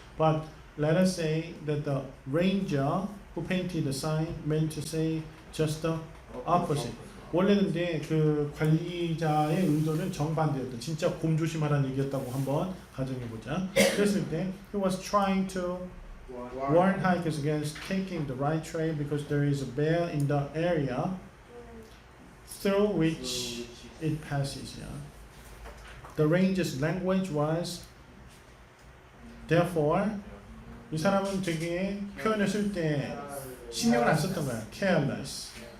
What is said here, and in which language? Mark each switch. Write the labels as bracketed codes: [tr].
[en] But let us say that the ranger who painted the sign meant to say just the opposite. [ko] 원래는 그 관리자의 의도는 정반대였다. 진짜 곰 조심하라는 얘기였다고 한번 가정해보자. 그랬을 때 [en] he was trying to warn hikers against taking the right trail because there is a bear in the area through which it passes. Yeah. The ranger's language was therefore [ko] 이 사람은 되게 표현을 쓸 때 신경을 안 썼던 거야. [en] careless.